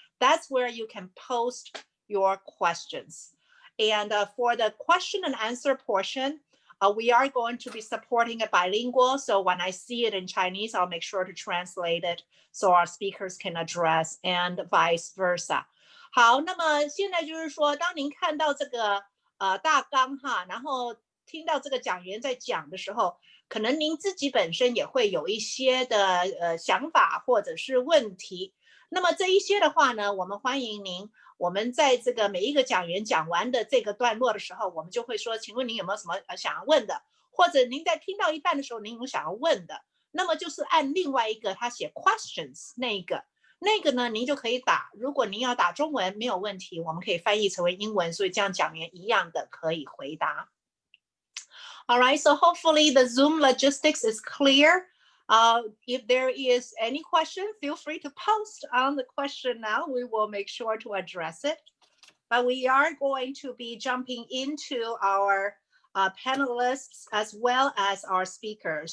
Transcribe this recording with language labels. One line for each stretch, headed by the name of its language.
English: That's where you can post your questions. And for the question and answer portion, we are going to be supporting it bilingual. So when I see it in Chinese, I'll make sure to translate it so our speakers can address and vice versa.
Chinese: 好，那么现在就是说，当您看到这个大纲哈，然后听到这个讲员在讲的时候，可能您自己本身也会有一些的想法或者是问题。那么这一些的话呢，我们欢迎您。我们在这个每一个讲员讲完的这个段落的时候，我们就会说，请问您有没有什么想要问的？或者您在听到一半的时候，您有想要问的，那么就是按另外一个他写 questions 那个呢，您就可以打。如果您要打中文没有问题，我们可以翻译成为英文，所以这样讲员一样的可以回答。
English: All right, so hopefully the Zoom logistics is clear. If there is any question, feel free to post on the question now. We will make sure to address it. But we are going to be jumping into our panelists as well as our speakers.